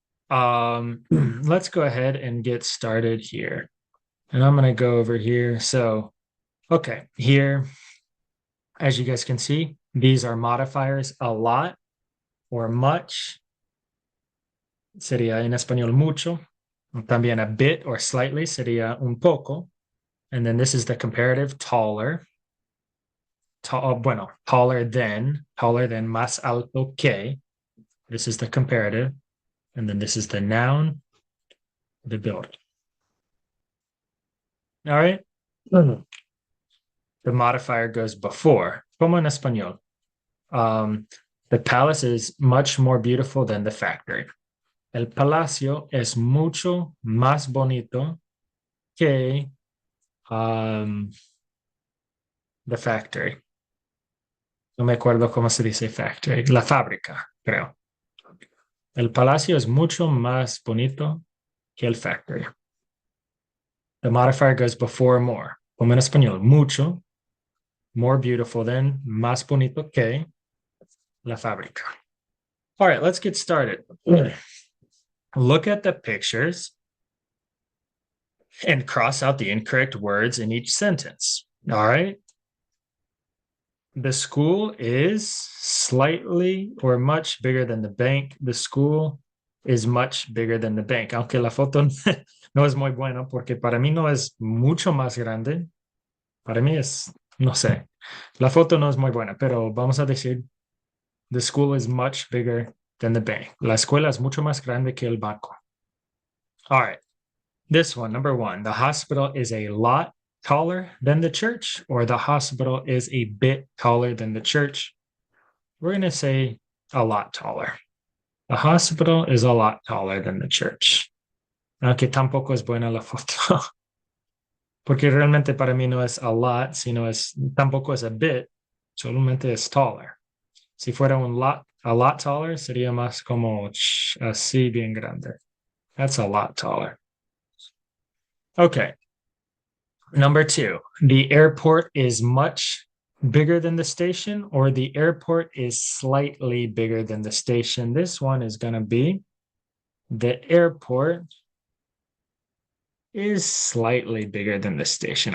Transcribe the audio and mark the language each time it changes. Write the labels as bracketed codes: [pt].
[en] Let's go ahead and get started here. And I'm going to go over here. So, okay, here, as you guys can see, these are modifiers, a lot or much. [es] Sería en español mucho. También [en] a bit or slightly [es] sería un poco. [en] And then this is the comparative, taller. Taller than, [es] más alto que. [en] This is the comparative. And then this is the noun, the building. All right. The modifier goes before, [es] como en español. [en] The palace is much more beautiful than the factory. [es] El palacio es mucho más bonito que [en] the factory. [es] No me acuerdo cómo se dice factory. La fábrica, creo. El palacio es mucho más bonito que el factory. [en] The modifier goes before more. [es] Como en español, mucho, [en] more beautiful than, [es] más bonito que la fábrica. [en] All right, let's get started. Look at the pictures and cross out the incorrect words in each sentence. All right. The school is slightly or much bigger than the bank. The school is much bigger than the bank. [es] Aunque la foto no es muy buena porque para mí no es mucho más grande. Para mí es, no sé. La foto no es muy buena, pero vamos a decir, the school is much bigger than the bank. La escuela es mucho más grande que el banco. [en] All right. This one, number one, the hospital is a lot taller than the church, or the hospital is a bit taller than the church. We're going to say a lot taller. The hospital is a lot taller than the church. [es] Aunque tampoco es buena la foto. Porque realmente para mí no es [en] a lot, [es] sino es, tampoco es [en] a bit, [es] solamente es taller. Si fuera [en] a lot taller, [es] sería más como así bien grande. [en] That's a lot taller. Okay. Number two, the airport is much bigger than the station, or the airport is slightly bigger than the station. This one is going to be the airport is slightly bigger than the station.